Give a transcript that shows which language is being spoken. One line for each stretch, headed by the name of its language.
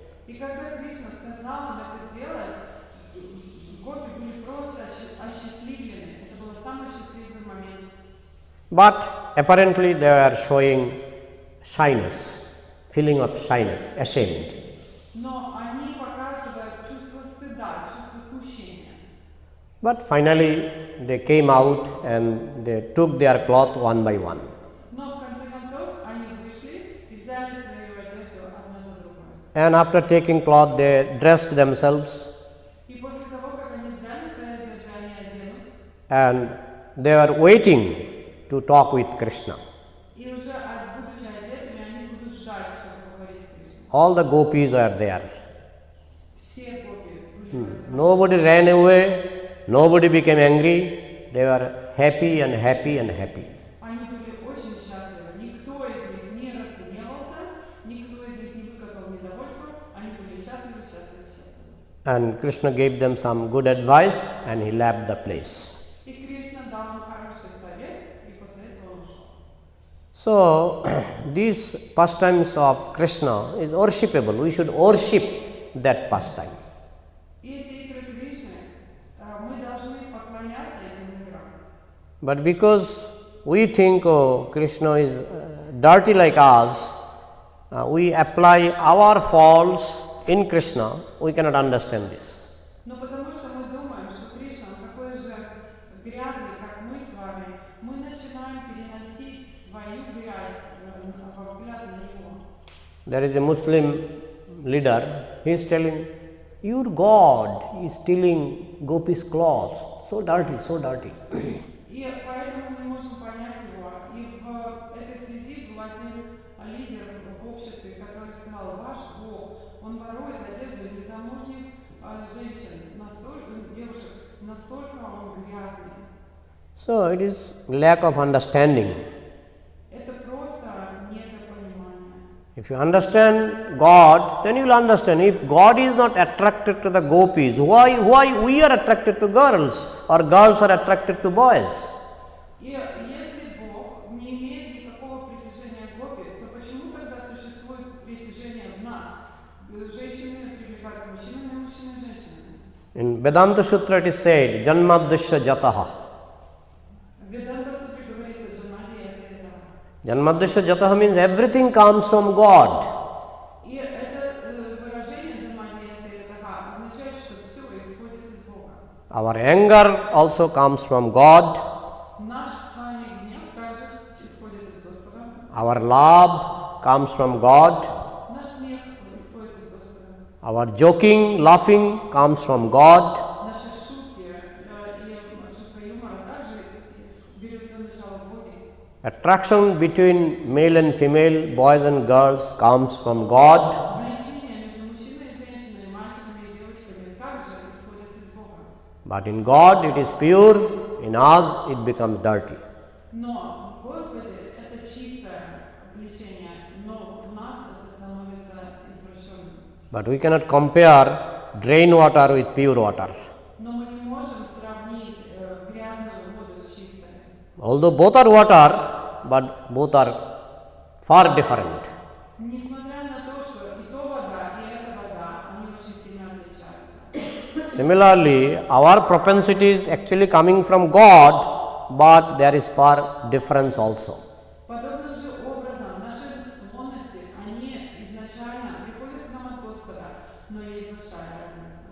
Russian: И когда Кришна сказал им это сделать, гопи были просто осчастливлены. Это был самый счастливый момент.
English: But apparently they were showing shyness, feeling of shyness, ashamed.
Russian: Но они показывают чувство стыда, чувство смущения.
English: But finally they came out and they took their cloth one by one.
Russian: Но в конце концов они вышли и взяли свою одежду одна за другой.
English: And after taking cloth, they dressed themselves
Russian: И после того, как они взяли свои одежды, они оденут,
English: and they were waiting to talk with Krishna.
Russian: и уже будучи одетыми, они будут ждать, чтобы поговорить с Кришной.
English: All the gopis are there.
Russian: Все гопи были.
English: Nobody ran away, nobody became angry. They were happy and happy and happy.
Russian: Они были очень счастливы. Никто из них не разгневался, никто из них не выказал недовольства. Они были счастливы, счастливы, счастливы.
English: And Krishna gave them some good advice and he left the place.
Russian: И Кришна дал им хороший совет, и после этого он ушел.
English: So, these pastimes of Krishna is worshipable. We should worship that pastime.
Russian: И эти игры Кришны, мы должны поклоняться этим играм.
English: But because we think, oh, Krishna is dirty like us, we apply our faults in Krishna, we cannot understand this.
Russian: Но потому что мы думаем, что Кришна, он такой же грязный, как мы с вами, мы начинаем переносить свою грязь во взгляд на него.
English: There is a Muslim leader, he is telling, your God is stealing Gopi's clothes, so dirty, so dirty.
Russian: И поэтому мы не можем понять его. И в этой связи был один лидер в обществе, который сказал, ваш Бог, он ворует одежду незамужних женщин, девушек, настолько он грязный.
English: So, it is lack of understanding.
Russian: Это просто недопонимание.
English: If you understand God, then you will understand. If God is not attracted to the gopis, why we are attracted to girls or girls are attracted to boys?
Russian: И если Бог не имеет никакого притяжения к гопи, то почему тогда существует притяжение в нас? Женщины привлекаются мужчинами, мужчины женщинами.
English: In Vedanta Sutra it is said, Janmadhisya Jataha.
Russian: В Веданта Сутре говорится Джанмадхия Светава.
English: Janmadhisya Jataha means everything comes from God.
Russian: И это выражение Джанмадхия Светава означает, что все исходит из Бога.
English: Our anger also comes from God.
Russian: Наш с вами гнев также исходит из Господа.
English: Our love comes from God.
Russian: Наш смех исходит из Господа.
English: Our joking, laughing comes from God.
Russian: Наши шутки и чувство юмора также берет свое начало в Боге.
English: Attraction between male and female, boys and girls comes from God.
Russian: Влечение между мужчиной и женщиной, мальчиками и девочками также исходит из Бога.
English: But in God it is pure, in us it becomes dirty.
Russian: Но в Господе это чистое влечение, но в нас это становится извращенным.
English: But we cannot compare drain water with pure water.
Russian: Но мы не можем сравнить грязную воду с чистой.
English: Although both are water, but both are far different.
Russian: Несмотря на то, что и то вода, и эта вода, они очень сильно отличаются.
English: Similarly, our propensities actually coming from God, but there is far difference also.
Russian: Подобным же образом наши склонности, они изначально приходят к нам от Господа, но есть большая разница.